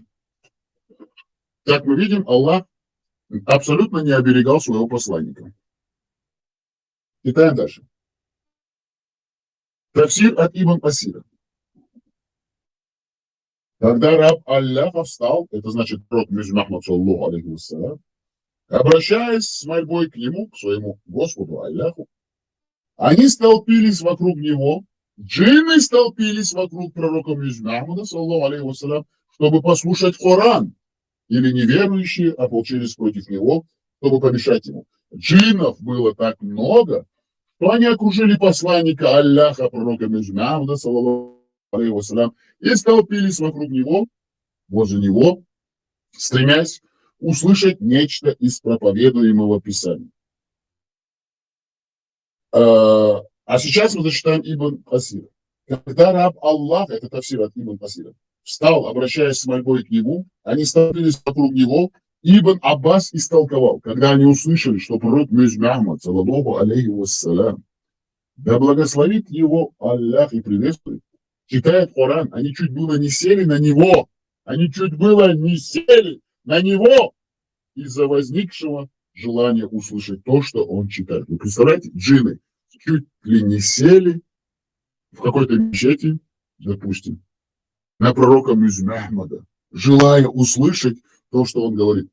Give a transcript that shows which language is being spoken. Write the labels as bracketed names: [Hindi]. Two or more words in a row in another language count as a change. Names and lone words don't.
[Russian] Как мы видим, Аллах абсолютно не оберегал своего посланника. Читаем дальше. Тафсир от Ибн Асира. Когда раб Аллаха встал, это значит пророк Мухаммад, [Arabic] صلى الله عليه وسلم, [Russian] обращаясь с мольбой к нему, к своему Господу Аллаху, они столпились вокруг него, джинны столпились вокруг пророка Мухаммада, [Arabic] صلى الله عليه وسلم, [Russian] чтобы послушать Коран, или неверующие ополчились против него, чтобы помешать ему. Джиннов было так много, что они окружили посланника Аллаха, пророка Мухаммада, [Arabic] صلى الله عليه وسلم, [Russian] и столпились вокруг него, возле него, стремясь услышать нечто из проповедуемого Писания. А сейчас мы зачитаем Ибн Асира. Когда раб Аллаха, это тафсир от Ибн Асира, встал, обращаясь с мольбой к нему, они столпились вокруг него, Ибн Аббас истолковал, когда они услышали, что пророк Мухаммад, [Arabic] صلى الله عليه وسلم, [Russian] да благословит его Аллах и приветствует, читает Коран, они чуть было не сели на него, они чуть было не сели на него из-за возникшего желания услышать то, что он читает. Вы представляете, джинны чуть ли не сели в какой-то мечети, допустим, на пророка Мухаммада, желая услышать то, что он говорит.